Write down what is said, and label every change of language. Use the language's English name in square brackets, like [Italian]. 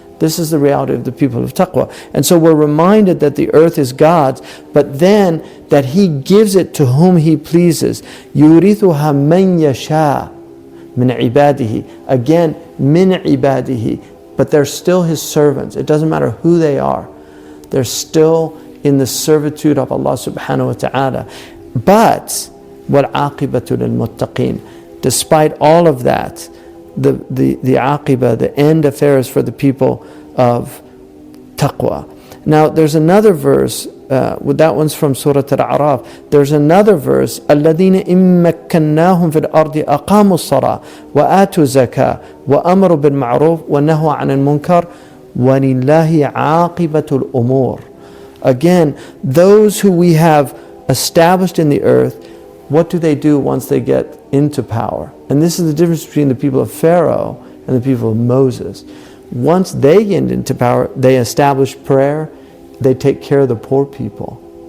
[English] This is the reality of the people of taqwa. And so we're reminded that the earth is God's, but then that He gives it to whom He pleases. [Arabic] يُورِثُهَا مَنْ يَشَاءُ مِنْ عِبَادِهِ. [English] Again, min ibadihi, but they're still His servants. It doesn't matter who they are. They're still in the servitude of Allah subhanahu wa ta'ala. But [Arabic] وَالْعَاقِبَةُ لِلْمُتَّقِينَ. [English] Despite all of that, the aqibah, the end affairs for the people of taqwa. Now there's another verse, that one's from Surah Al-A'raf. There's another verse, [Arabic] الَّذِينَ إِن مَّكَّنَّاهُمْ فِي الْأَرْضِ أَقَامُوا الصَّلَاةَ وَآتُوا الزَّكَاةَ وَأَمَرُوا بِالْمَعْرُوفِ وَنَهَوْا عَنِ الْمُنكَرِ وَلِلَّهِ عَاقِبَةُ الْأُمُورِ. [English] Again, those who we have established in the earth, what do they do once they get into power? And this is the difference between the people of Pharaoh and the people of Moses. Once they get into power, they establish prayer, they take care of the poor people.